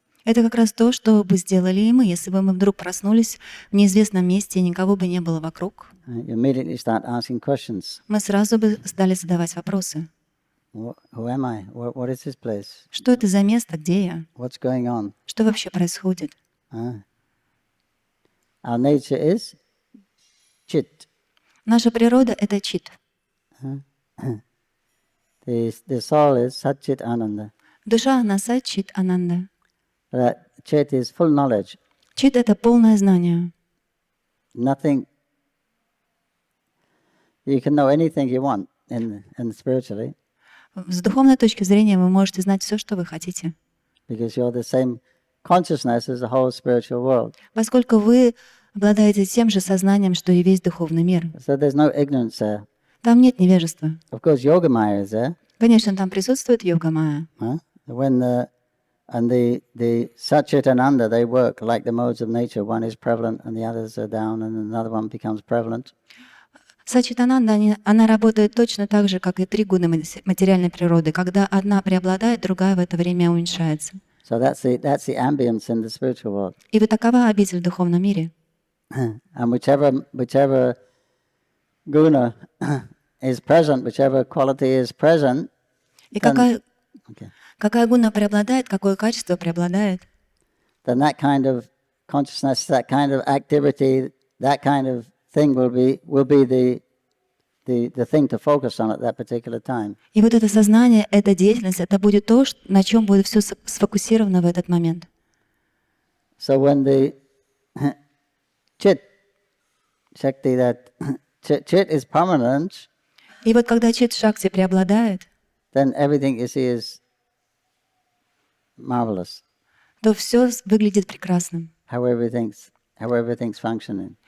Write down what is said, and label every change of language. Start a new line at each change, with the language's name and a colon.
Russian: Это как раз то, что бы сделали и мы, если бы мы вдруг проснулись в неизвестном месте и никого бы не было вокруг.
English: You immediately start asking questions.
Russian: Мы сразу бы стали задавать вопросы.
English: Who am I? What is this place?
Russian: Что это за место? Где я?
English: What's going on?
Russian: Что вообще происходит?
English: Our nature is chit.
Russian: Наша природа — это чит.
English: The soul is Satchit Ananda.
Russian: Душа — она сат-чит ананда.
English: That chit is full knowledge.
Russian: Чит — это полное знание.
English: Nothing. You can know anything you want in spiritually.
Russian: С духовной точки зрения вы можете знать все, что вы хотите.
English: Because you're the same consciousness as the whole spiritual world.
Russian: Поскольку вы обладаете тем же сознанием, что и весь духовный мир.
English: So there's no ignorance there.
Russian: Там нет невежества.
English: Of course, Yogamaya is there.
Russian: Конечно, там присутствует йога-майя.
English: When the Satchit Ananda, they work like the modes of nature. One is prevalent and the others are down, and another one becomes prevalent.
Russian: Сачитананда, она работает точно так же, как и три гуны материальной природы. Когда одна преобладает, другая в это время уменьшается.
English: So that's the ambience in the spiritual world.
Russian: И вот такова обитель в духовном мире.
English: And whichever guna is present, whichever quality is present,
Russian: И какая гуна преобладает, какое качество преобладает,
English: then that kind of consciousness, that kind of activity, that kind of thing will be the thing to focus on at that particular time.
Russian: и вот это сознание, эта деятельность, это будет то, на чем будет все сфокусировано в этот момент.
English: So when the chit, shakti, that chit is permanent,
Russian: И вот когда чит-шакти преобладает,
English: then everything you see is marvelous.
Russian: то все выглядит прекрасным.
English: How everything's functioning.